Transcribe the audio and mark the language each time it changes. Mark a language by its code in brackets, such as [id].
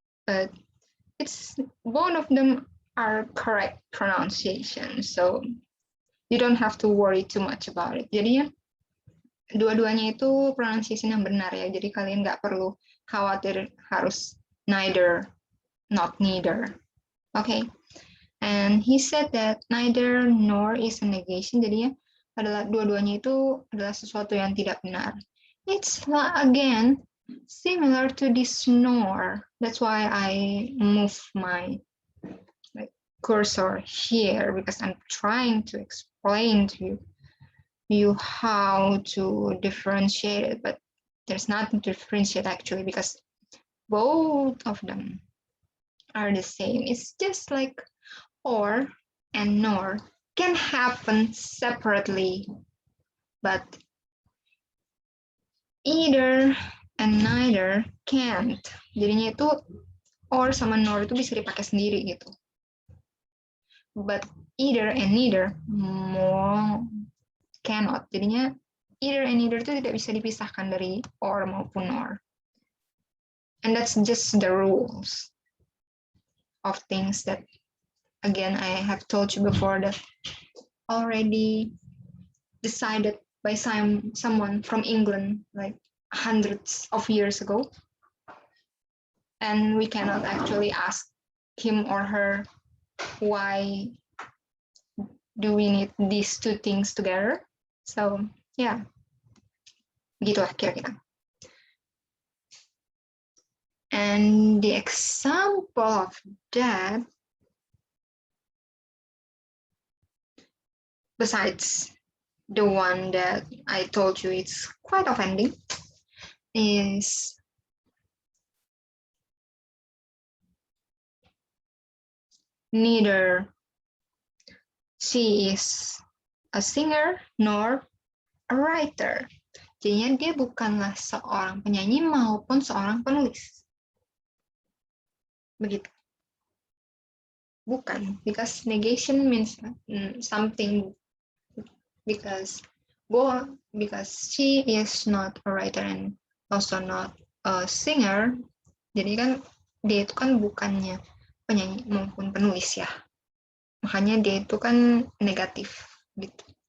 [en] but it's both of them are correct pronunciation, so you don't have to worry too much about it. [id] Jadi ya, dua-duanya itu pronunciation yang benar ya. Jadi kalian nggak perlu khawatir harus neither, not neither. Okay. [en] And he said that neither nor is a negation. [id] Jadi ya, adalah dua-duanya itu adalah sesuatu yang tidak benar. [en] It's again similar to this nor. That's why I move my cursor here, because I'm trying to explain to you how to differentiate it, but there's nothing to differentiate actually, because both of them are the same. It's just like or and nor can happen separately, but either and neither can't. [id] Jadinya itu or sama nor itu bisa dipakai sendiri gitu. [en] But either and neither more cannot. [id] Jadinya either and neither itu tidak bisa dipisahkan dari or maupun nor. [en] And that's just the rules of things that, again, I have told you before, that already decided by someone from England like hundreds of years ago. And we cannot actually ask him or her, why do we need these two things together? So yeah, [id] gitu lah kira-kira. [en] And the example of that, besides the one that I told you it's quite offending, is neither she is a singer nor a writer. [id] Jadinya dia bukanlah seorang penyanyi maupun seorang penulis. Begitu. [en] Bukan, because negation means something, because she is not a writer and also not a singer. [id] Jadi kan dia itu kan bukannya penyanyi maupun penulis ya. Makanya dia itu kan negatif gitu.